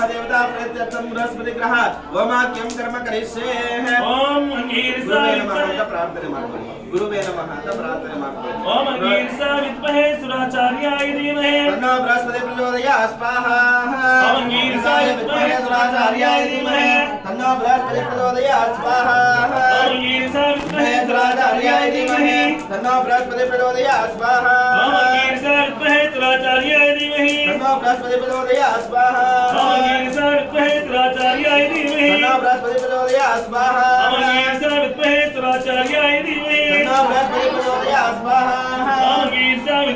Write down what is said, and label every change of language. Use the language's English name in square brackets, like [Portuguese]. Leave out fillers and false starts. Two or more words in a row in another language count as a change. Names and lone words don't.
[Sanskrit] देवता प्रत्यर्थं बृहस्पति ग्रह ओमाख्यं कर्म करिष्ये ओम अंगीरसाय नमः [Kannada] ಪ್ರಾರ್ಥನೆ ಮಾಡ್ಕೊಳ್ಳಿ [Sanskrit] ಗುರುವೇ ನಮಃ [Kannada] ಅಂತ ಪ್ರಾರ್ಥನೆ ಮಾಡ್ಕೊಳ್ಳಿ [Sanskrit] ಓಂ ಅಂಗೀರಸಾಯ ವಿದ್ಮಹೇ ಸುರಾಚಾರ್ಯಾಯ ಧೀಮಹಿ ತನ್ನೋ ಬೃಹಸ್ಪತಿ ಪ್ರಚೋದಯಾತ್ ಸ್ವಾಹಾ ಓಂ ಅಂಗೀರಸಾಯ ವಿದ್ಮಹೇ ಸುರಾಚಾರ್ಯಾಯ ಧೀಮಹಿ ತನ್ನೋ ಬೃಹಸ್ಪತಿ ಪ್ರಚೋದಯಾತ್ ಸ್ವಾಹಾ ಓಂ ಅಂಗೀರಸಾಯ ವಿದ್ಮಹೇ ಸುರಾಚಾರ್ಯಾಯ ಧೀಮಹಿ ತನ್ನೋ ಬೃಹಸ್ಪತಿ ಪ್ರಚೋದಯಾತ್ ಸ್ವಾಹಾ ಓಂ ಅಂಗೀರಸಾಯ ವಿದ್ಮಹೇ ಸುರಾಚಾರ್ಯಾಯ ಧೀಮಹಿ ತನ್ನೋ ಬೃಹಸ್ಪತಿ ಪ್ರಚೋದಯಾತ್ ಸ್ವಾಹಾ ಓಂ ಅಂಗೀರಸಾಯ ವಿದ್ಮಹೇ ಸುರಾಚಾರ್ಯಾಯ ಧೀಮಹಿ ತನ್ನೋ ಬೃಹಸ್ಪತಿ ಪ್ರಚೋದಯಾತ್ ಸ್ವಾಹಾ ಓಂ ಅಂಗೀರಸಾಯ ವಿದ್ಮಹೇ ಸುರಾಚಾರ್ಯಾಯ ಧೀಮಹಿ तन्नो बृहस्पति प्रचोदयात् स्वाहा ओम अंगीरसाय